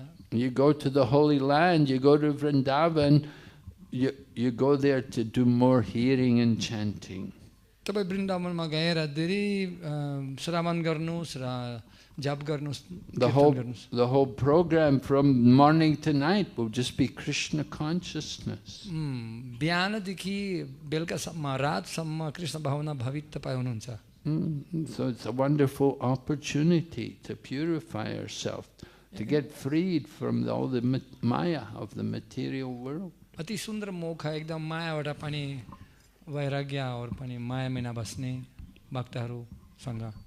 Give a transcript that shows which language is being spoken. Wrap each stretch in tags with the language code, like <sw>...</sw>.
<en>You go to the Holy Land, you go to Vrindavan, you go there to do more hearing and chanting.</en> <ne>तपाईँ वृन्दावनमा गएर धेरै श्रवण गर्नुहोस् र जप गर्नुहोस्, कीर्तन गर्नुहोस्।</ne> <en>The whole program from morning to night will just be Krishna consciousness.</en> <ne>बिहानदेखि बेलुकासम्म रातसम्म कृष्ण भावना भावित तपाईँ हुनुहुन्छ।</ne> <en>So it's a wonderful opportunity to purify ourselves, to get freed from all the maya of the material world.</en> <ne>अति सुन्दर मौका, एकदम मायाबाट पनि वैराग्य और पनि मायामा नबस्ने भक्तहरूसँग।</ne>